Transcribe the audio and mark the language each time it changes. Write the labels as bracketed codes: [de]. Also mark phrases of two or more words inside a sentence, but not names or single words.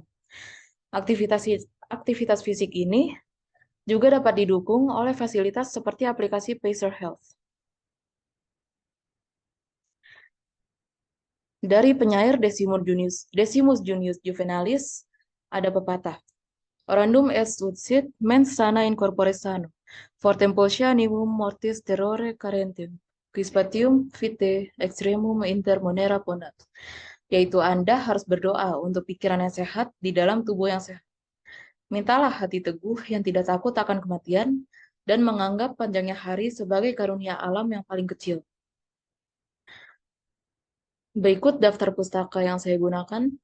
[id] Aktivitas, aktivitas fisik ini juga dapat didukung oleh fasilitas seperti aplikasi Pacer Health. Dari penyair Decimus Junius Juvenalis, ada pepatah. [la] Orandum est ut sit, mens sana in corpore sano, fortem potia animum mortis terrore carentem, quis patium vitae extremum inter monera ponat. [id] Yaitu Anda harus berdoa untuk pikiran yang sehat di dalam tubuh yang sehat. Mintalah hati teguh yang tidak takut akan kematian dan menganggap panjangnya hari sebagai karunia alam yang paling kecil. Berikut daftar pustaka yang saya gunakan.